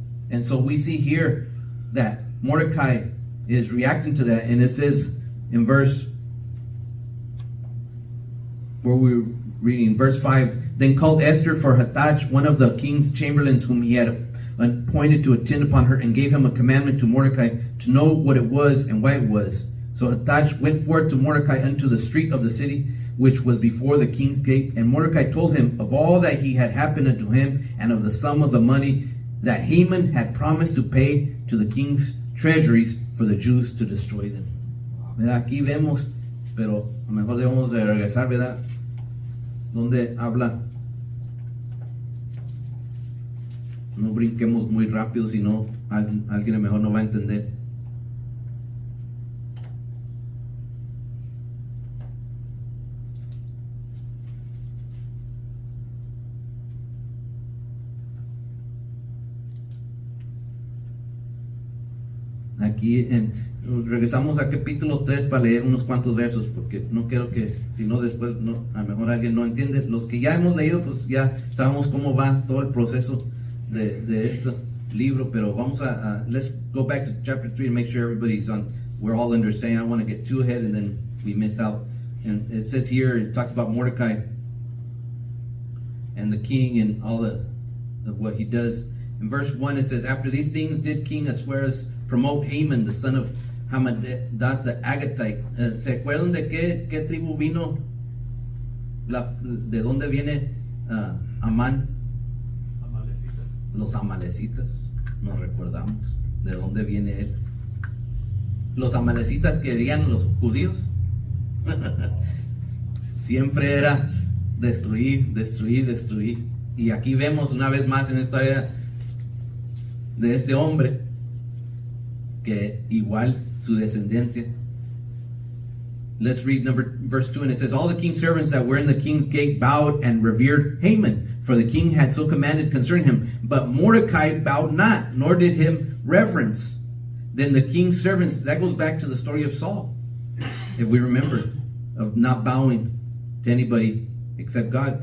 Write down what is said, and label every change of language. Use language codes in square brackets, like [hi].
[en] And so we see here that Mordecai is reacting to that, and it says in verse where we're reading, verse 5, Then called Esther for Hathach, one of the king's chamberlains, whom he had appointed to attend upon her, and gave him a commandment to Mordecai to know what it was and why it was. So Hathach went forth to Mordecai unto the street of the city, which was before the king's gate. And Mordecai told him of all that he had happened unto him, and of the sum of the money that Haman had promised to pay to the king's treasuries for the Jews to destroy them. [es] ¿Verdad? Aquí vemos, pero a lo mejor debemos de regresar, ¿verdad? Donde habla. No brinquemos muy rápido, si no alguien mejor no va a entender. Aquí regresamos a capítulo 3 para leer unos cuantos versos, porque no quiero que, si no después, no, a lo mejor alguien no entiende. Los que ya hemos leído, pues ya sabemos cómo va todo el proceso de este libro, pero vamos [en] let's go back to chapter 3 and make sure we're all understanding. [es] I don't want to get too ahead and then we miss out. And it says here, it talks about Mordecai and the king and all of what he does. In verse 1 it says, after these things did King Ahasuerus promote Haman, the son of Hammedatha the Agagite. ¿Se acuerdan de qué tribu vino? ¿De dónde viene Amán? Los amalecitas. Nos recordamos de dónde viene él. Los amalecitas querían los judíos. Siempre era destruir, destruir, destruir. Y aquí vemos una vez más en esta era de ese hombre que igual su descendencia. [en] Let's read verse 2, and it says, all the king's servants that were in the king's gate bowed and revered Haman, for the king had so commanded concerning him. But Mordecai bowed not, nor did him reverence. Then the king's servants, that goes back to the story of Saul, if we remember, of not bowing to anybody except God.